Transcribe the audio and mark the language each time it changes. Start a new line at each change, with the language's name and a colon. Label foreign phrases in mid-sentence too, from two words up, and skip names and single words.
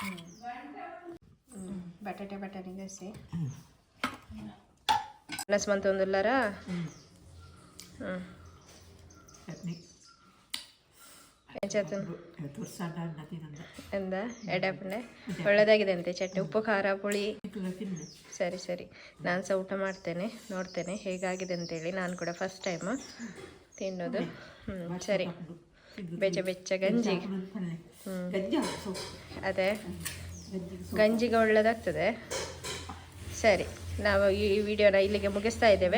Tulu: ಬಟಾಟೆ ಗಸಿ ಪ್ಲಸ್ ಮಂತೊಂದುಲ್ಲಾರ ಚಟ್ನಿ ಎಂಚತ್ತು ತುರ್ಸಾಂಡ ಅನ್ನ ತಿನ್ನಂದ ಎಂದ ಎಡಪಣೆ
Kannada: ಒಳ್ಳೆದಾಗಿದೆ ಅಂತೆ
Tulu: ಚಟ್ನಿ ಉಪ್ಪು ಖಾರ ಪುಳಿ.
Kannada: ತಿನ್ನು. ಸರಿ ಸರಿ, ನಾನು ಸಹ ಊಟ ಮಾಡ್ತೇನೆ, ನೋಡ್ತೇನೆ ಹೇಗಾಗಿದೆ ಅಂತೇಳಿ. ನಾನು ಕೂಡ
English: first time
Kannada: ತಿನ್ನೋದು. ಸರಿ, ಬೆಚ್ಚ ಗಂಜಿ. ಅದೇ ಗಂಜಿಗೆ ಒಳ್ಳೆದಾಗ್ತದೆ. ಸರಿ, ನಾವು ಈ ವಿಡಿಯೋನ ಇಲ್ಲಿಗೆ ಮುಗಿಸ್ತಾ ಇದ್ದೇವೆ.